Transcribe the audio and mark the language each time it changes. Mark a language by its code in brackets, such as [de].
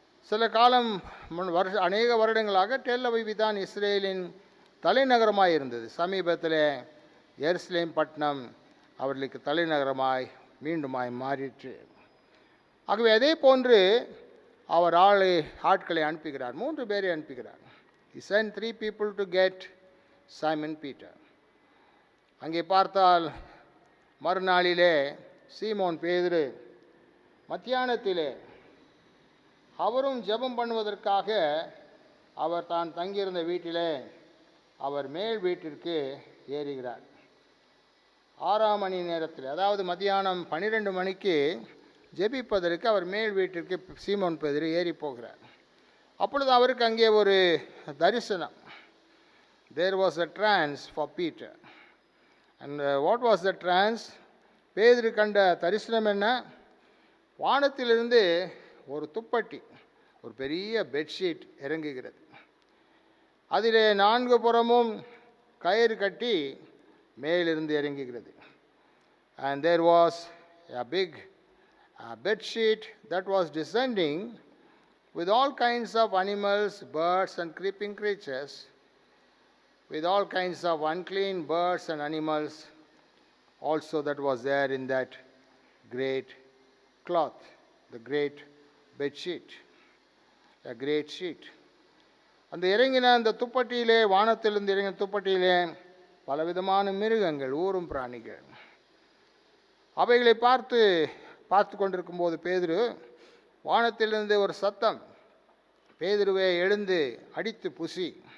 [ta] சில காலம் அநேக வருடங்களாக டெல் அவிவ் தான் இஸ்ரேலின் தலைநகரமாய் இருந்தது. சமீபத்தில் எருசலேம் பட்டணம் அவர்களுக்கு தலைநகரமாய் மீண்டுமாய் மாறிற்று. ஆகவே அதே போன்று அவர் ஆட்களை அனுப்புகிறார். 3 பேரை அனுப்புகிறார். [en] He sent 3 people to get Simon Peter. [ta] அங்கே பார்த்தால் மறுநாளிலே சீமோன் பேதுரு மத்தியானத்திலே அவரும் ஜெபம் பண்ணுவதற்காக அவர் தான் தங்கியிருந்த வீட்டிலே அவர் மேல் வீட்டிற்கு ஏறுகிறார். 6ஆம் மணி நேரத்தில், அதாவது மத்தியானம் 12 மணிக்கு ஜெபிப்பதற்கு அவர் மேல் வீட்டிற்கு சீமோன் பேதுரு ஏறி போகிறார். அப்பொழுது அவருக்கு அங்கே ஒரு தரிசனம். [en] There was a trance for Peter. And what was the trance? [ta] பேதுரு கண்ட தரிசனம் என்ன? வானத்திலிருந்து ஒரு துப்பட்டி, ஒரு பெரிய பெட்ஷீட் இறங்குகிறது. அதிலே 4 புறமும் கயிறு கட்டி மேலிருந்து இறங்குகிறது. [en] And there was a big bedsheet that was descending with all kinds of animals, birds and creeping creatures, with all kinds of unclean birds and animals also that was there in that great cloth, the great bedsheet, a great sheet. [ta] அந்த இறங்கின அந்த துப்பட்டியிலே, வானத்திலிருந்து இறங்கின துப்பட்டியிலே பலவிதமான மிருகங்கள், ஊரும் பிராணிகள். அவைகளை பார்த்து கொண்டிருக்கும் போது பேதுரு, வானத்திலிருந்து ஒரு சத்தம், பேதுருவை எழுந்து அடித்து புசி.